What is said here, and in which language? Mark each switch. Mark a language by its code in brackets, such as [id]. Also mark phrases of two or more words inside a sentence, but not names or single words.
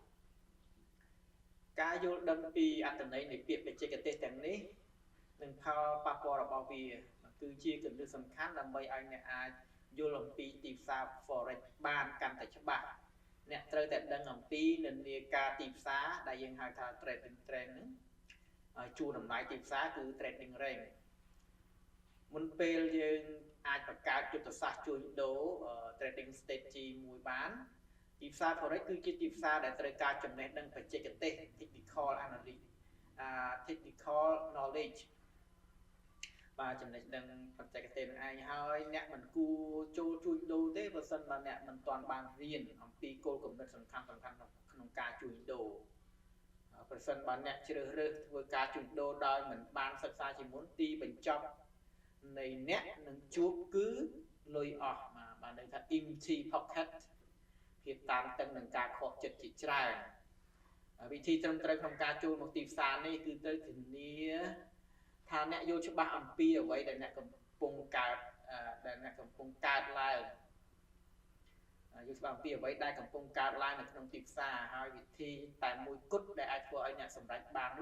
[km] ការយល់ដឹងពីអត្ថន័យនៃពាក្យបច្ចេកទេសទាំងនេះនិងផលប៉ះពាល់របស់វាគឺជាគន្លឹះសំខាន់ដើម្បីឲ្យអ្នកអាចយល់អំពីទីផ្សារ forex បានកាន់តែច្បាស់អ្នកត្រូវតែដឹងអំពីនិន្នាការទីផ្សារដែលយើងហៅថា [en] trading trend [km] ហ្នឹងជួរតម្លៃទីផ្សារគឺ [en] trading range [km] មុនពេលយើងអាចបង្កើតយុទ្ធសាស្ត្រជួញដូរ [en] trading strategy [km] មួយបានទីផ្សារ forex គឺជាទីផ្សារ ដែលត្រូវការចំណេះដឹងបច្ចេកទេស [en] technical analysis technical knowledge [km] បាទចំណេះដឹងបច្ចេកទេសនឹងឯងហើយអ្នកមិនគួរចូលជួញដូរទេបើសិនបើអ្នកមិនទាន់បានរៀនអំពីគោលគំនិតសំខាន់ក្នុងការជួញដូរប្រសិនបើអ្នកជ្រើសរើសធ្វើការជួញដូរដោយមិន បានសិក្សាជាមុនទីបញ្ចប់នៃអ្នកនឹងជួបគឺលុយអស់បាទន័យថា [en] empty pocket [km] ភាពតានតឹងនឹងការខកចិត្តជាច្រើនវិធីត្រឹមត្រូវក្នុងការចូលមកទីផ្សារនេះគឺត្រូវធានាថាអ្នកយល់ ច្បាស់អំពីអ្វីដែលអ្នកកំពុងកើតឡើងយល់ច្បាស់អំពីអ្វីដែលកំពុងកើតឡើងនៅក្នុងទីផ្សារហើយវិធីតែមួយគត់ដែលអាចធ្វើឲ្យអ្នកសម្រេចបាននោះ